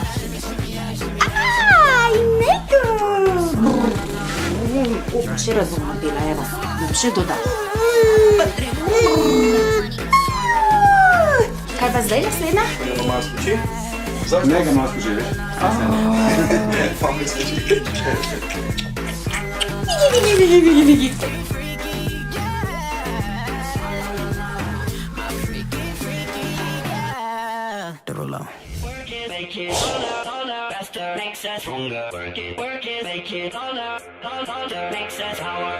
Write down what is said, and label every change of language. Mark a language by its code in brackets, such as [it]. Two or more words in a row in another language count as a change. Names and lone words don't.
[sl] Aj, neko! Še razumno dela, evo. Bom še dodal. Kaj pa zdaj naslednja? Gremo malo skoči. Ne ga malo spoživiš. Pa mi skoči. [en] Make it harder, faster, makes us stronger. Work it, make it harder, makes us power.